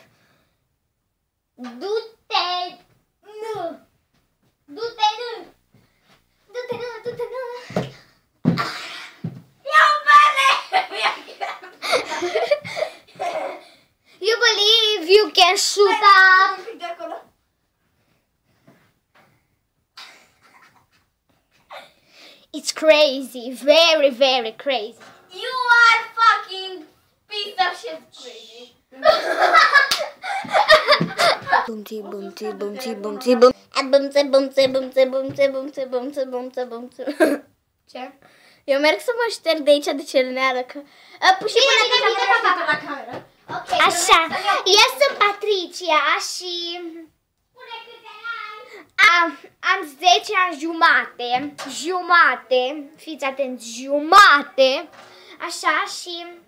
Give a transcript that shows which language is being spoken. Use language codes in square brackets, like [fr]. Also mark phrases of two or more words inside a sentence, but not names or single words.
[ro] Du-te! Nu! Du-te, nu! Du-te, nu! Du-te, nu! [en] You believe you can shoot up! It's crazy, very, very crazy. You are fucking piece of shit crazy. Bumti, bumti, bumti, bumti, bum. Bumti, bumti, bumti, bumti, bumti, bumti, bumti, bumti. [ro] Ce? Eu merg să mă șterg de aici de cerneală că... Și pune la cameră. Așa, eu sunt Patricia și... Am 10 ani jumate, fiți atenți, jumate, așa și...